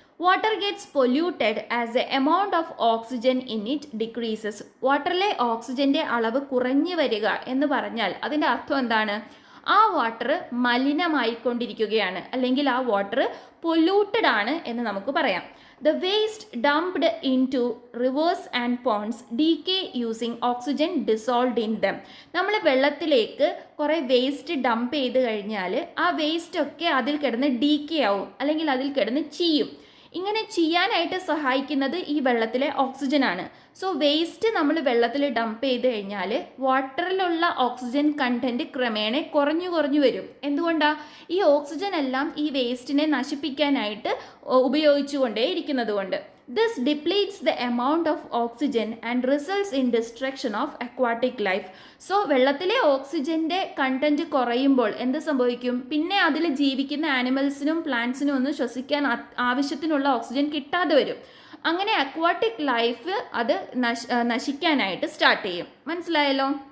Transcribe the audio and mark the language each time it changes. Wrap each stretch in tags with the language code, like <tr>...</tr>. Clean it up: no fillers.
<en>Water gets polluted as a amount of oxygen in it decreases.</en> <ml>വാട്ടറിലെ ഓക്സിജൻ്റെ അളവ് കുറഞ്ഞു വരിക എന്ന് പറഞ്ഞാൽ അതിൻ്റെ അർത്ഥം എന്താണ്? ആ വാട്ടർ മലിനമായിക്കൊണ്ടിരിക്കുകയാണ് അല്ലെങ്കിൽ ആ വാട്ടർ പൊല്യൂട്ടഡ് ആണ് എന്ന് നമുക്ക് പറയാം.</ml> <en>The waste dumped into rivers and ponds decay using oxygen dissolved in them.</en> <ml>നമ്മൾ വെള്ളത്തിലേക്ക് കുറേ വേസ്റ്റ് ഡംപ് ചെയ്ത് കഴിഞ്ഞാൽ ആ വേസ്റ്റ് ഒക്കെ അതിൽ കിടന്ന് ഡീക്കേ ആവും അല്ലെങ്കിൽ അതിൽ കിടന്ന് ചീയും. ഇങ്ങനെ ചെയ്യാനായിട്ട് സഹായിക്കുന്നത് ഈ വെള്ളത്തിലെ ഓക്സിജൻ ആണ്. സോ വേസ്റ്റ് നമ്മൾ വെള്ളത്തിൽ ഡംപ് ചെയ്ത് കഴിഞ്ഞാൽ വാട്ടറിലുള്ള ഓക്സിജൻ കണ്ടൻറ്റ് ക്രമേണ കുറഞ്ഞു വരും. എന്തുകൊണ്ടാണ്? ഈ ഓക്സിജൻ എല്ലാം ഈ വേസ്റ്റിനെ നശിപ്പിക്കാനായിട്ട് ഉപയോഗിച്ചുകൊണ്ടേ ഇരിക്കുന്നത് കൊണ്ട്.</ml> <en>This depletes the amount of oxygen and results in destruction of aquatic life.</en> <ml>So വെള്ളത്തിലെ ഓക്സിജൻ്റെ കണ്ടൻറ്റ് കുറയുമ്പോൾ എന്ത് സംഭവിക്കും? പിന്നെ അതിൽ ജീവിക്കുന്ന ആനിമൽസിനും പ്ലാന്റ്സിനും ഒന്നും ശ്വസിക്കാൻ ആവശ്യത്തിനുള്ള ഓക്സിജൻ കിട്ടാതെ വരും. അങ്ങനെ അക്വാട്ടിക് ലൈഫ് അത് നശിക്കാനായിട്ട് സ്റ്റാർട്ട് ചെയ്യും. മനസ്സിലായല്ലോ?</ml>